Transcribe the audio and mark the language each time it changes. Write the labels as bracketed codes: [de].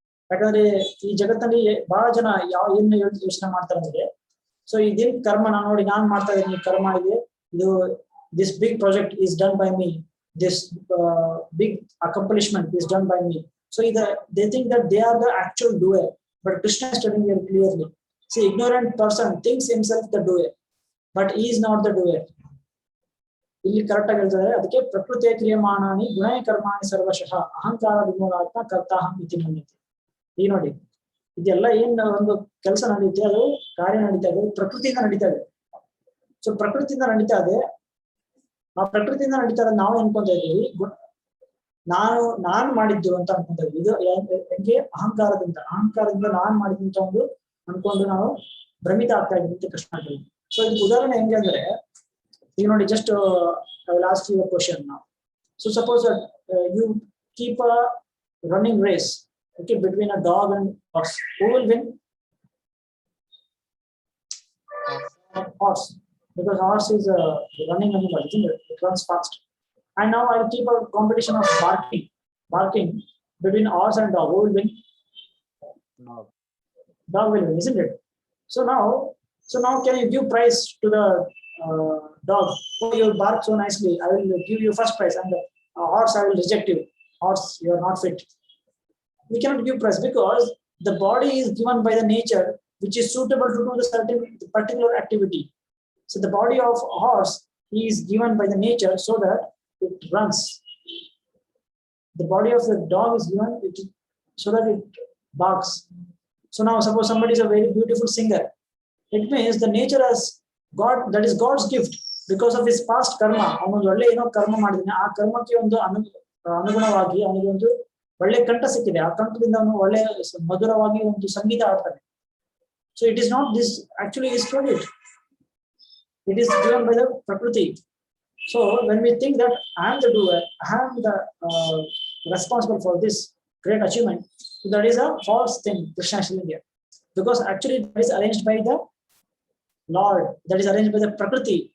[kn] ಯಾಕಂದ್ರೆ ಈ ಜಗತ್ತಲ್ಲಿ ಬಹಳ ಜನ ಏನು ಯೋಚನೆ ಮಾಡ್ತಾರೆ ಅಂದ್ರೆ, ಸೊ ಇದೇನ್ ಕರ್ಮ ನೋಡಿ ನಾನ್ ಮಾಡ್ತಾ ಇದ್ದೀನಿ, ಕರ್ಮ ಇದೆ, ಇದು [en] this big project is done by me, [kn] this big accomplishment is done by me. [en] So they think that they are the actual doer, but Krishna is telling here clearly. See, ignorant person thinks himself the doer, but he is not the doer. [kn] ಇಲ್ಲಿ correct ಆಗಿ ಹೇಳ್ತಾರೆ, ಅದಕ್ಕೆ [sa] ಪ್ರಕೃತಿಯ ಕ್ರಿಯಮಾಣಾನಿ ಗುಣಯ ಕರ್ಮಾಣಿ ಸರ್ವಶಃ ಅಹಂಕಾರ ವಿಮೂಢಾತ್ಮ ಕರ್ತಾಹಂ ಇತಿ ಮನ್ಯತೆ. [kn] ಈ ನೋಡಿ, ಇದೆಲ್ಲ ಏನ್ ಒಂದು ಕೆಲಸ ನಡೀತೆ, ಅದು ಕಾರ್ಯ ನಡೀತಾ ಇದೆ, ಪ್ರಕೃತಿಯಿಂದ ನಡೀತಾ ಇದೆ. ಸೊ ಪ್ರಕೃತಿಯಿಂದ ನಡೀತಾ ಇದೆ, ಆ ಪ್ರಕೃತಿಯಿಂದ ನಡೀತಾ ಇದೆ. ನಾವು ಅನ್ಕೊಂತ ಇದ್ದೀವಿ ನಾನು ಮಾಡಿದ್ದು ಅಂತ ಅನ್ಕೊಂತ ಇದ್ವಿ. ಇದು ಹೆಂಗೆ ಅಹಂಕಾರದಿಂದ ನಾನ್ ಮಾಡಿದಂತ ಒಂದು ಅನ್ಕೊಂಡು ನಾವು ಭ್ರಮಿತ ಆಗ್ತಾ ಇದ್ವಿ ಅಂತ ಕೃಷ್ಣ ಹೇಳ್ತೀವಿ. ಸೊ ಇದಕ್ಕೆ ಉದಾಹರಣೆ ಹೆಂಗೆ ಅಂದ್ರೆ, ಈಗ ನೋಡಿ, [en] just last your question [kn] ನಾವು. [en] So suppose you keep a running race, okay, between a dog and horse, who will win? Horse, because horse is a running animal, isn't it? It runs fast. And now I'll keep a competition of barking between horse and dog. Who will win? No. Dog will win, isn't it? So now can you give prize to the dog? Oh, you bark so nicely, I will give you first prize, and horse I will reject you. Horse, you are not fit. We cannot give prize because the body is given by the nature which is suitable to do the certain particular activity. So the body of a horse is given by the nature so that it runs. The body of the dog is given so that it barks. So now suppose somebody is a very beautiful singer, it means the nature has God, that is God's gift because of his past karma. [kn] ಅವನು ಒಳ್ಳೆ ಏನೋ ಕರ್ಮ ಮಾಡಿದಾನೆ, ಆ ಕರ್ಮಕ್ಕೆ ಒಂದು ಅನುಗುಣವಾಗಿ ಅವನಿಗೆ ಒಂದು ಒಳ್ಳೆ ಕಂಠ ಸಿಕ್ಕಿದೆ, ಆ ಕಂಠದಿಂದ ಅವನು ಒಳ್ಳೆ ಮಧುರವಾಗಿ ಒಂದು ಸಂಗೀತ ಆಡ್ತಾನೆ. [en] So it is not this actually is credit, it is given by the Prakriti. So when we think that I am the doer, I am the responsible for this great achievement, so that is a false thing Krishna is telling here, because actually that is arranged by the Lord, that is arranged by the Prakriti.